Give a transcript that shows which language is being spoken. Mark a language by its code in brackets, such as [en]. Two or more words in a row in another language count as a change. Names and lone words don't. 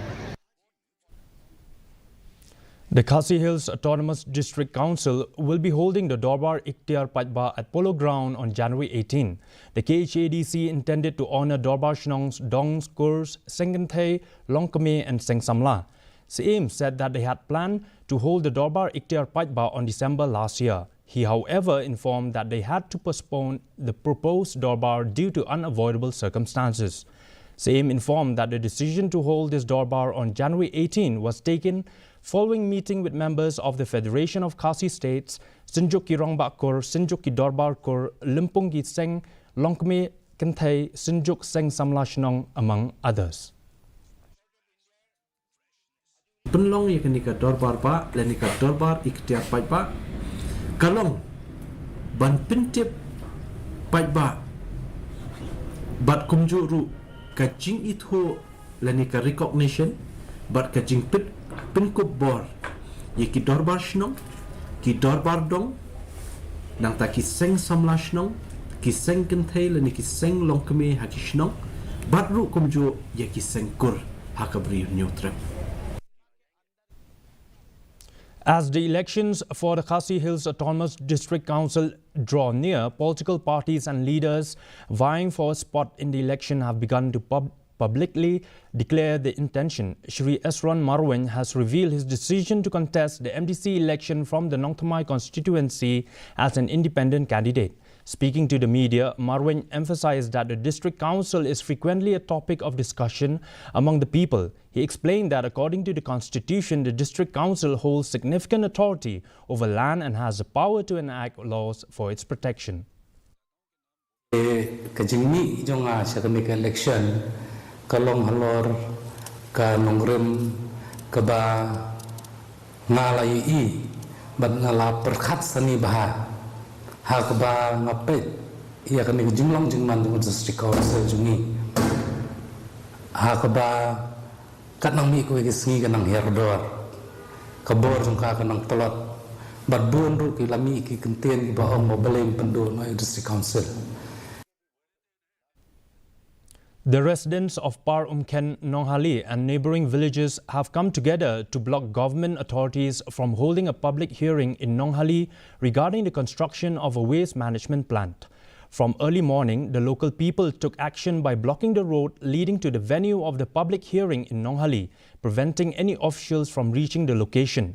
[en] The Khasi Hills Autonomous District Council will be holding the Dorbar Ikhtiar Patba at Polo Ground on January 18. The KHADC intended to honor Dorbar Shnong's Dongs, Kurs, Senganthay, Longkame and Sengsamla. CM said that they had planned to hold the Dorbar Ikhtiar Patba on December last year. He, however, informed that they had to postpone the proposed Dorbar due to unavoidable circumstances. CM informed that the decision to hold this Dorbar on January 18 was taken following meeting with members of the Federation of Khasi States, Sinjuk ki Rongbak Kur, Sinjuk ki Dorbar Kur, Limpung ki Seng, Longkme Kenthay, Sinjuk Seng Samla Shnong, among others. [kha] Penlong yang kenika Dorbar pa, lenika Dorbar Ikhtiar Patba, kalong ban pintip Patba, bat kumjuru kajing itu lenika recognition, bat kajing Pinkub bor, ye ki Dorbar Shnong, ki Dorbar Dong, nang ta ki Seng Samla Shnong, ki Seng Kenthay le ni ki Seng Longkame ha ki Shnong, bat ru kumjo ye ki Seng Kur ha kabri nyotrem. [en] As the elections for the Khasi Hills Autonomous District Council draw near, political parties and leaders vying for a spot in the election have begun to publicly declare the intention. Shri Esron Marwan has revealed his decision to contest the MDC election from the Nongthamai constituency as an independent candidate. Speaking to the media, Marwan emphasized that the district council is frequently a topic of discussion among the people. He explained that according to the constitution, the district council holds significant authority over land and has the power to enact laws for its protection. [kha] Kajingmi jonga sakemika election kalong halor ka nongrem kaba ngalai I bat ngala perkhat sani bah ha kaba ngapet ia kami jinglong jingman dengan [en] district council [kha] jungi ha kaba kanang mi ko gisi kanang herdor kabor jongka kanang polot bat bun ru ki lami ki kentien ki ba ong mobileng pendu no [en] district council. The residents of Par Umken, Nonghali and neighboring villages have come together to block government authorities from holding a public hearing in Nonghali regarding the construction of a waste management plant. From early morning, the local people took action by blocking the road leading to the venue of the public hearing in Nonghali, preventing any officials from reaching the location.